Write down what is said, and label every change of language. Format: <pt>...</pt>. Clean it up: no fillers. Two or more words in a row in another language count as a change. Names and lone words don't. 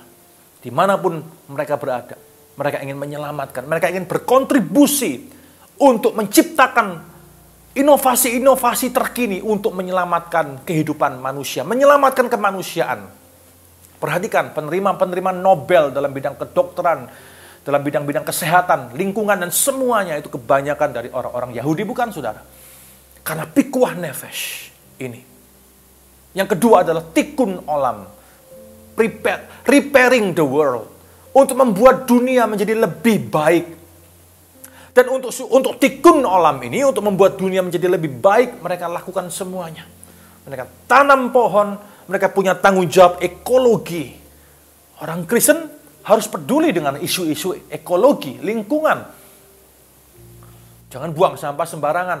<id>Dimanapun mereka berada, mereka ingin menyelamatkan, mereka ingin berkontribusi untuk menciptakan inovasi-inovasi terkini untuk menyelamatkan kehidupan manusia, menyelamatkan kemanusiaan. Perhatikan, penerima-penerima Nobel dalam bidang kedokteran, dalam bidang-bidang kesehatan, lingkungan, dan semuanya itu kebanyakan dari orang-orang Yahudi, bukan, saudara? Karena</id> <he>פיקוח נפש</he> <id>ini. Yang kedua adalah</id> <he>תיקון עולם.</he> <en>Repairing the world.</en> <id>Untuk membuat dunia menjadi lebih baik. Dan untuk</id> <he>תיקון עולם</he> <id>ini, untuk membuat dunia menjadi lebih baik, mereka lakukan semuanya. Mereka tanam pohon, mereka punya tanggung jawab ekologi. Orang Kristen harus peduli dengan isu-isu ekologi, lingkungan. Jangan buang sampah sembarangan.</id>